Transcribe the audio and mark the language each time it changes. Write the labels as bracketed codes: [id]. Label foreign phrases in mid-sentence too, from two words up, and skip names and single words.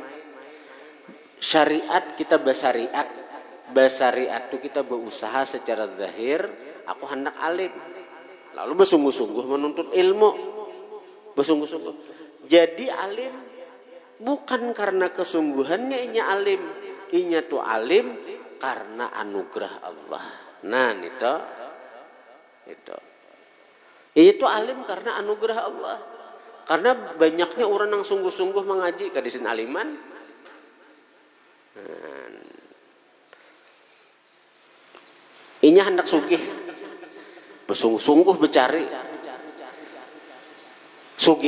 [id] Syariat kita bersariat itu kita berusaha secara zahir, aku hendak alim. Lalu bersungguh-sungguh menuntut ilmu. Bersungguh-sungguh. Jadi alim bukan karena kesungguhannya inya alim. Inya tuh alim karena anugerah Allah. Nah, itu. Itu alim karena anugerah Allah. [bjn] Karena banyaknya orang yang sungguh-sungguh mengaji kadisin aliman. Inya hendak sugih, bersungguh-sungguh bercari sugih.